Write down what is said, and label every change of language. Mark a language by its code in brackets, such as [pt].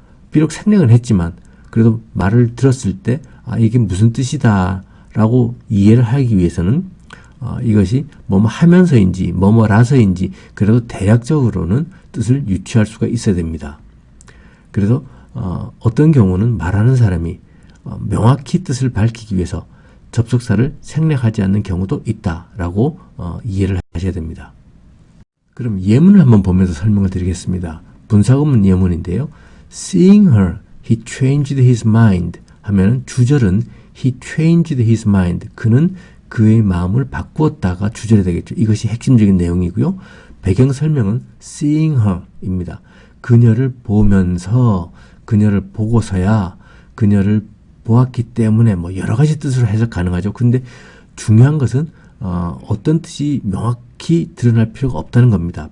[ko] 비록 생략은 했지만 그래도 말을 들었을 때 이게 무슨 뜻이다 라고 이해를 하기 위해서는 이것이 뭐뭐 하면서인지 뭐뭐라서인지 그래도 대략적으로는 뜻을 유추할 수가 있어야 됩니다. 그래서 어떤 경우는 말하는 사람이 명확히 뜻을 밝히기 위해서 접속사를 생략하지 않는 경우도 있다라고 이해를 하셔야 됩니다. 그럼 예문을 한번 보면서 설명을 드리겠습니다. 분사구문 예문인데요. [en] Seeing her, he changed his mind [ko] 하면은 주절은 [en] he changed his mind. [ko] 그는 그의 마음을 바꾸었다가 주절이 되겠죠. 이것이 핵심적인 내용이고요. 배경 설명은 [en] seeing her [ko] 입니다. 그녀를 보면서, 그녀를 보고서야, 그녀를 보았기 때문에 뭐 여러 가지 뜻으로 해석 가능하죠. 근데 중요한 것은 어떤 뜻이 명확히 드러날 필요가 없다는 겁니다.